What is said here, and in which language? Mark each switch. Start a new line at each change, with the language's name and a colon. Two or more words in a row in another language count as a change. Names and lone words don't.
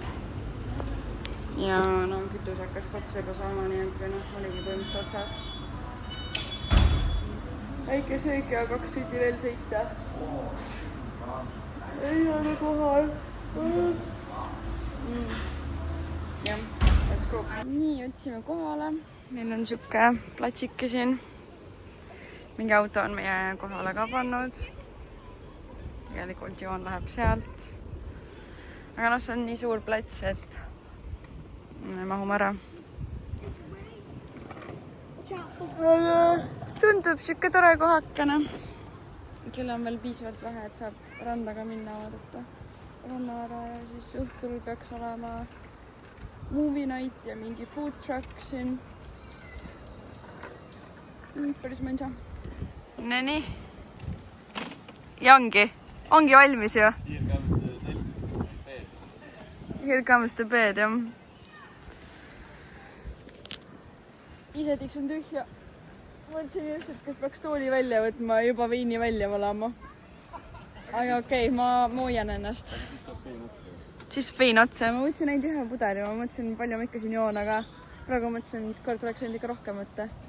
Estonian: Ja no kütus hakkas katse juba saama, nii et või noh, oligi põhimõtteliselt otsas. Väike söök ja 2 tundi veel sõita. Ei ole kohal. Jah,
English: let's go.
Estonian: Nii, otsime kohale. Meil on siuke platsike siin. Mingi auto on meie kohale ka pannud. Tegelikult joon läheb sealt. Aga noh, see on nii suur plats, et mahume ära. Tundub siuke tore kohakene. Kell on veel piisavalt vähe, et saab randaga minna vaadata. Ranna ära ja siis õhtul peaks olema
English: movie night
Estonian: ja mingi
English: food truck
Estonian: siin. Päris mõnsa. Nii. Ja ongi valmis ju.
English: Here comes the bed,
Estonian: jah. Ise tiksun tühja. Mõtlesin just, et kas peaks tooli välja võtma, juba veini välja valama. Aga okei, ma hoian ennast. Siis vein otsa. Ma võtsin ainult ühe pudeli, ma mõtlesin, palju ma ikka siin joon, aga praegu mõtlesin, et kord oleks võinud ikka rohkem võtta.